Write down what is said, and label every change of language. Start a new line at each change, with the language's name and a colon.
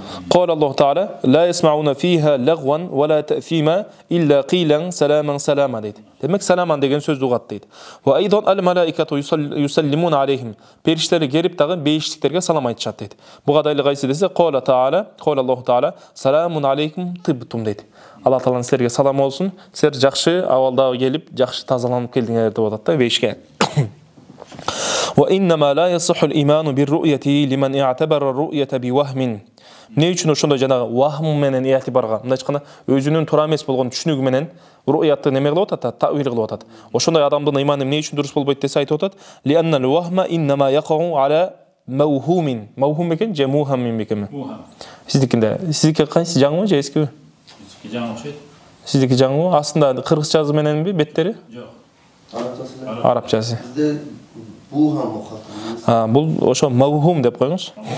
Arabic: قال الله تعالى لا يسمعون فيها لغوا ولا تأثيما إلا قيلا سلاما سلاما
Kyrgyz: дейт. Демек саламан деген сөздү угат дейт.
Arabic: وأيضا الملائكة يسلمون عليهم.
Kyrgyz: Периштелер келип дагы бейиштиктерге салам айтышат дейт. Буга дайыл кайсы десе,
Arabic: قال الله تعالى سلام عليكم طبتم дейт.
Kyrgyz: Алла Тааланын силерге салам болсун, силер жакшы абалда келип, жакшы тазаланып келдиңер деп атат да бейишке.
Arabic: وإنما لا يصح الإيمان بالرؤية لمن اعتبر الرؤية بوهم.
Kyrgyz: Не үчүн ошондой жанагы вахм менен иатибарга, мындай айтканда өзүнүн туура эмес болгон түшүнүгү менен руятты неме кылып атат, таъвил кылып атат. Ошондой адамдын ыйманы эмне үчүн дурус болбойт десе айтып атат.
Arabic: لأن الوهم إنما يقع على موهوم.
Kyrgyz: موهوم экен же мухаммин бекеме? Сиздикинде, сиздики кайсы жаңы же эскиби? Сиздики жаңы окшойт. Сиздики жаңы. Астында кыргызча жазуу мененби беттери? Жок. Арабчасы. Бизде бухам окутат. Бул ошо мавхум деп коюңуз.